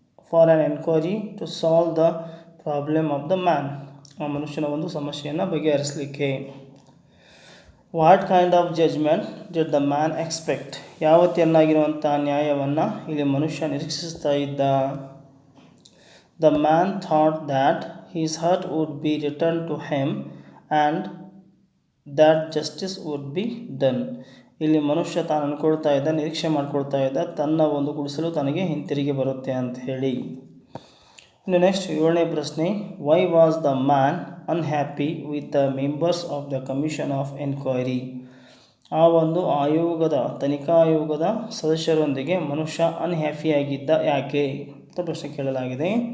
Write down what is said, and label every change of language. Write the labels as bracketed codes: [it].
[en] for an enquiry to solve the problem of the man, [kn] ಆ ಮನುಷ್ಯನ ಒಂದು ಸಮಸ್ಯೆಯನ್ನು ಬಗೆಹರಿಸಲಿಕ್ಕೆ. [en] What kind of judgement did the man expect? [kn] ಯಾವ ತೆನ್ನಾಗಿರುವಂಥ ನ್ಯಾಯವನ್ನು ಇಲ್ಲಿ ಮನುಷ್ಯ ನಿರೀಕ್ಷಿಸ್ತಾ ಇದ್ದ? [en] The man thought that his hurt would be returned to him and that justice would be done. [kn] ಇಲ್ಲಿ ಮನುಷ್ಯ ತಾನು ಅಂದ್ಕೊಳ್ತಾ ಇದ್ದ, ನಿರೀಕ್ಷೆ ಮಾಡ್ಕೊಳ್ತಾ ಇದ್ದ, ತನ್ನ ಒಂದು ಗುಡಿಸಲು ತನಗೆ ಹಿಂತಿರುಗಿ ಬರುತ್ತೆ ಅಂತ ಹೇಳಿ. ಇನ್ನು ನೆಕ್ಸ್ಟ್ ಏಳನೇ ಪ್ರಶ್ನೆ, [en] Why was the man unhappy with the members of the commission of enquiry? [kn] ಆ ಒಂದು ಆಯೋಗದ, ತನಿಖಾ ಆಯೋಗದ ಸದಸ್ಯರೊಂದಿಗೆ ಮನುಷ್ಯ ಅನ್ಹ್ಯಾಪಿಯಾಗಿದ್ದ ಯಾಕೆ ಅಂತ ಪ್ರಶ್ನೆ ಕೇಳಲಾಗಿದೆ.